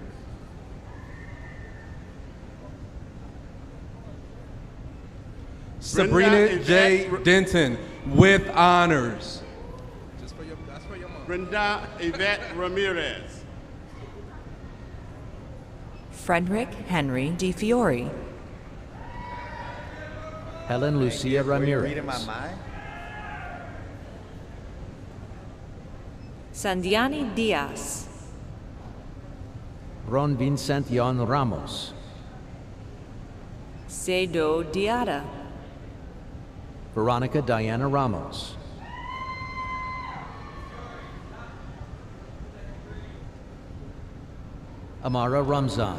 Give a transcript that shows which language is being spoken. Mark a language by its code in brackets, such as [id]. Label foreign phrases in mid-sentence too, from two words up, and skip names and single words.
[en] Sabrina J. Denton with honors. Brenda Yvette Ramirez. Frederick Henry Di Fiore. Helen Lucia Ramirez. Sandiani Diaz. Ron Vincent Yon Ramos. Seido Diada. Veronica Diana Ramos. Amara Ramzan.